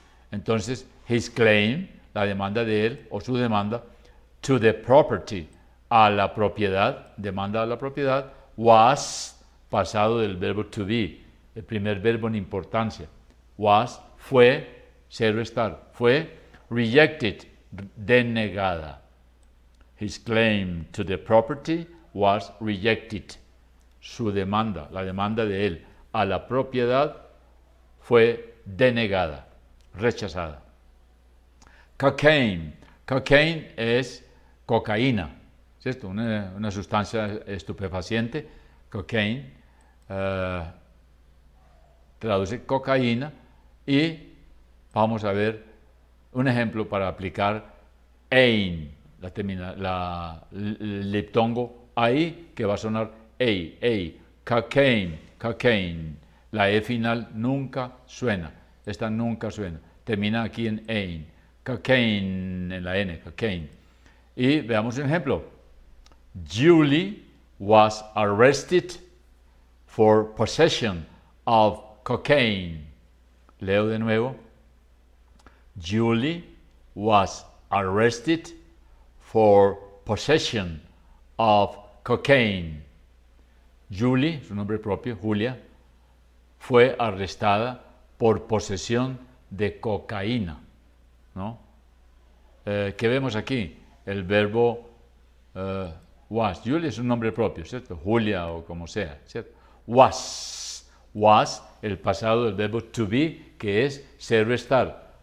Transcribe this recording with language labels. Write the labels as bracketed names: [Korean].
[Spanish] Entonces, [English] his claim, [Spanish] la demanda de él o su demanda, [English] to the property, [Spanish] a la propiedad, demanda a la propiedad, was, pasado del verbo to be, el primer verbo en importancia. Was, fue, ser o estar, fue rejected, denegada. [English] His claim to the property was rejected. [Spanish] Su demanda, la demanda de él a la propiedad fue denegada, rechazada. Cocaine. Cocaine es cocaína, ¿cierto? Una sustancia estupefaciente. Cocaine traduce cocaína, y vamos a ver un ejemplo para aplicar ein, el diptongo ahí, que va a sonar ei, cocaine. La E final nunca suena, esta nunca suena, termina aquí en ein, cocaine, en la N, cocaine. Y veamos un ejemplo. [English] Julie was arrested for possession of cocaine. [Spanish] Leo de nuevo. [English] Julie was arrested for possession of cocaine. [Spanish] Julie, su nombre propio, Julia, fue arrestada por posesión de cocaína, ¿no? ¿Qué vemos aquí? El verbo was. Julia es un nombre propio, ¿cierto? Julia o como sea, ¿cierto? Was, el pasado del verbo to be, que es ser o estar.